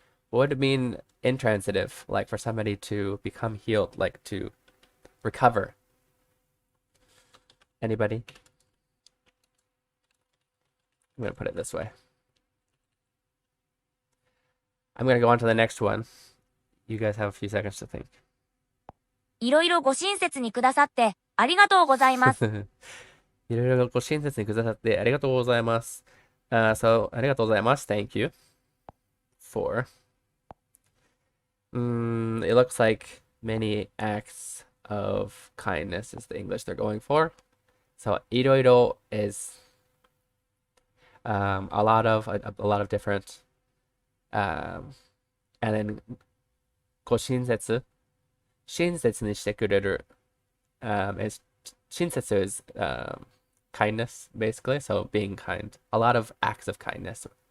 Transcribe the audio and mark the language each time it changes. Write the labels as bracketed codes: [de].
[en] What would it mean intransitive, like for somebody to become healed, like to recover? Anybody? I'm going to put it this way. I'm going to go on to the next one. You guys have a few seconds to think. [ja] いろいろご親切にくださってありがとうございます。いろいろご親切にくださってありがとうございます。 So, ありがとうございます. [en] Thank you for. It looks like many acts of kindness is the English they're going for. So, いろいろ is a lot of different and then [ja] ご親切親切にしてくれる [en] is 親切 is kindness basically, so being kind, a lot of acts of kindness.